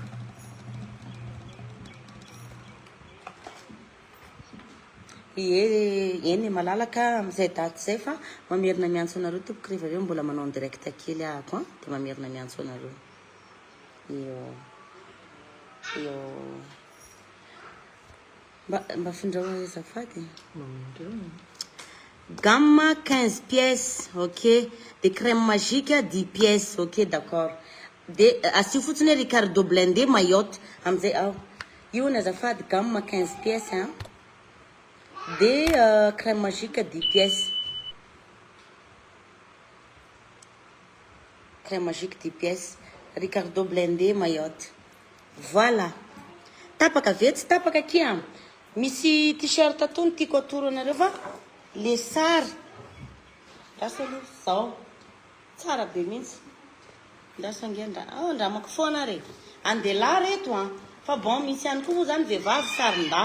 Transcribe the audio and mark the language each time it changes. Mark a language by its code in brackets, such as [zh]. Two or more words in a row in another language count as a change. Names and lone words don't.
[mg] Eny malalaka amin'izay daty zay fa mamerina miantso anareo tompoko rehefa aveo mbola manao [fr] en direct [mg] kely ako de mamerina miantso anareo. Io mba findrao azafady. [fr] Gamme 15 pièces, ok. De crème magique 10 pièces, ok, d'accord. [mg] De asio fotsiny Ricardo Blende mayotte amizay io ny azafady [fr] gamme 15 pièces [mg] hein. [fr] De crème magique 10 pièces. Crème magique 10 pièces. Ricardo blendé mayotte. Voilà. [mg] Tapaka vetsy tapaka kia. Misy t-shirt tony tiako atoro anareo fa le sary. Lasa aloha zao. Tsara be mihitsy. Lasa ngenda. Oh, ndramako foana re. Andelahy reto hein. Fa bon misy ihany koa moa zany vehivavy sarin-dà.